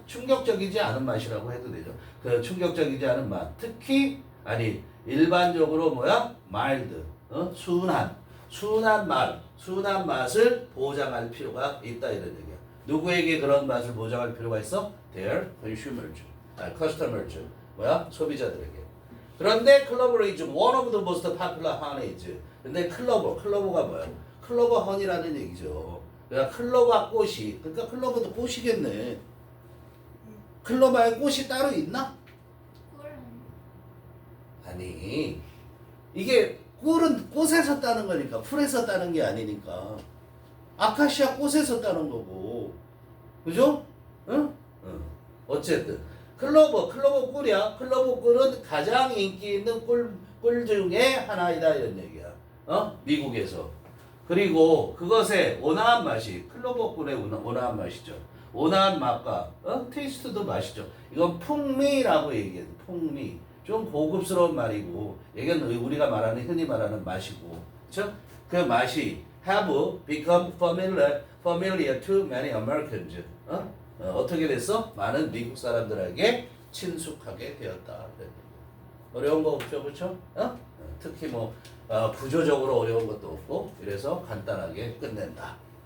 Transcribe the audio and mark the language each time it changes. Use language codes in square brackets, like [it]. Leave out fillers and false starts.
[ko] 충격적이지 않은 맛이라고 해도 되죠. 그 충격적이지 않은 맛. 특히 일반적으로 뭐야? mild 순한 맛을 보장할 필요가 있다 이런 얘기야. 누구에게 그런 맛을 보장할 필요가 있어? [en] Their customers. [ko] 뭐야? 소비자들에게. 그런데 클로버 [en] is one of the most popular honeys. [ko] 근데 클로버가 뭐야? 클로버 허니라는 얘기죠. 그러니까 클로버 꽃이, 그러니까 클로버도 꽃이겠네. 클로버에 꽃이 따로 있나? 아니, 이게 꿀은 꽃에서 따는 거니까 풀에서 따는 게 아니니까 아카시아 꽃에서 따는 거고, 그죠? 응? 어쨌든 클로버 꿀이야. 클로버 꿀은 가장 인기 있는 꿀 중에 하나이다 이런 얘기야. 미국에서. 그리고 그것의 온화한 맛이 클로버 꿀의 온화한 맛이죠. 온화한 맛과 테이스트도 맛이죠. 이건 풍미라고 얘기해요. 풍미. 좀 고급스러운 말이고 이건 우리가 흔히 말하는 맛이고, 그렇죠? 그 맛이 [en] have become familiar to many Americans. [ko] 어떻게 됐어? 많은 미국 사람들에게 친숙하게 되었다. 어려운 거 없죠, 그렇죠? 특히 구조적으로 어려운 것도 없고 이래서 간단하게 끝낸다.